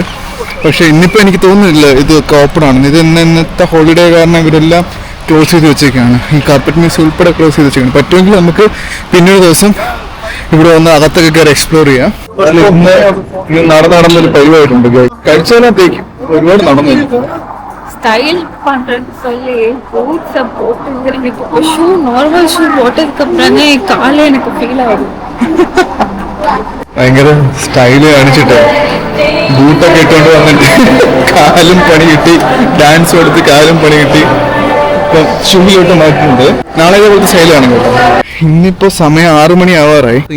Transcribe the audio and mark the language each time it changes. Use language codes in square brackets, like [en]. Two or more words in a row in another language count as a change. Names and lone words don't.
[ml] പക്ഷെ ഇന്നിപ്പോൾ എനിക്ക് തോന്നുന്നില്ല ഇതൊക്കെ ഓപ്പൺ ആണെന്ന്. ഇത് ഇന്നത്തെ ഹോളിഡേ കാരണം ഇവരെല്ലാം ക്ലോസ് ചെയ്ത് വെച്ചേക്കാണ്. ഈ [en] carpet museum [ml] ഉൾപ്പെടെ ക്ലോസ് ചെയ്ത് വെച്ചേക്കാണ്. പറ്റുമെങ്കിൽ നമുക്ക് പിന്നൊരു ദിവസം ഇവിടെ വന്ന് അകത്തൊക്കെ കയറി എക്സ്പ്ലോർ ചെയ്യാം. ഇന്ന് നടന്നൊരു പരിപാടിയുണ്ട്. കഴിച്ചാലത്തേക്കും ഒരുപാട് നടന്നു. [ta] ஸ்டைல் பண்றது சொல்லி பூட்ஸை போட்டுங்கிறது இப்போ ஷூ [en] normal shoe [ta] போட்டதுக்கு அப்புறமே காலே எனக்கு ஃபீல் ஆகுது. [ml] ഭയങ്കര സ്റ്റൈല് കാണിച്ചിട്ട് ബൂട്ടൊക്കെ ഇട്ടുകൊണ്ട് വന്നിട്ട് കാലും പണി കിട്ടി, ഡാൻസ് കൊടുത്ത് കാലും പണി കിട്ടി. ഇപ്പം ഷൂയിലോട്ട് മാറ്റിട്ടുണ്ട്. നാളെ ഇതേപോലത്തെ സ്റ്റൈലാണ് കേട്ടോ. ഇന്നിപ്പോ സമയം 6 മണി ആവാറായി.